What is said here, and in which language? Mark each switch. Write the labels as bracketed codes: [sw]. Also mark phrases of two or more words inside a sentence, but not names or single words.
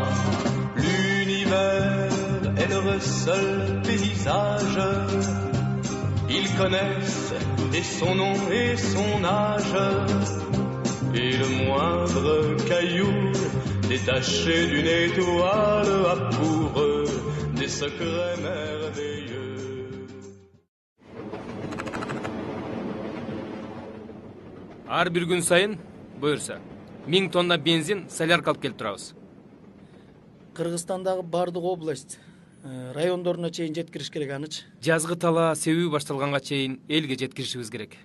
[fr] L'univers est leur seul paysage. Ils connaissent et son nom et son âge. Et le moindre caillou détaché d'une étoile a pour eux des secrets merveilleux. [ky] Ар бир күн сайын буюрса 1000 тонна бензин солярка алып келип турабыз. Кыргызстандагы бардык область райондоруна чейин жеткириш керек аныч. Жазгы талаа себүү башталганга чейин элге жеткиришибиз керек.